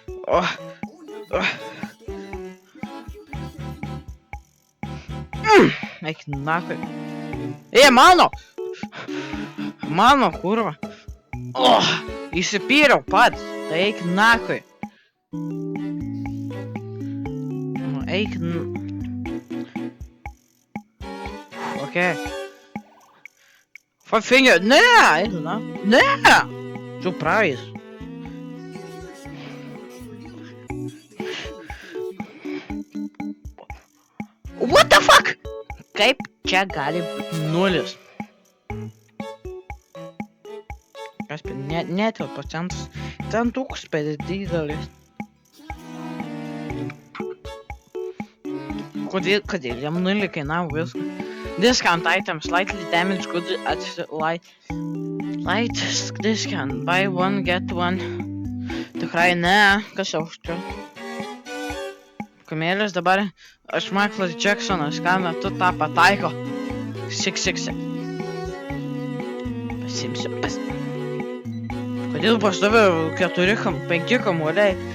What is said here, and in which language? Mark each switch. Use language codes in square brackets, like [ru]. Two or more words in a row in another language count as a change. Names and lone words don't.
[lt] Eik nakui. Mano kurva. Įsipyriau pats. Tai eik nakui. Eik [en] Okay. Five finger. [lt] Ne, eik nakui. Ne. [en] Surprise. What the fuck? [lt] Kaip čia gali būti 0? Kas netelpa centas. Ten tūks per didelis. Kodėl jam 0 kainavo viską? [en] Discount item slightly damaged good at light discount. Buy one get one. [lt] Tikrai ne, kas jau čia? Kamėlis dabar aš Michaelas Jacksonas, ką metu tą pataiko. 666. Pasimsiu. Kodėl pas tave 4-5 kamuoliai?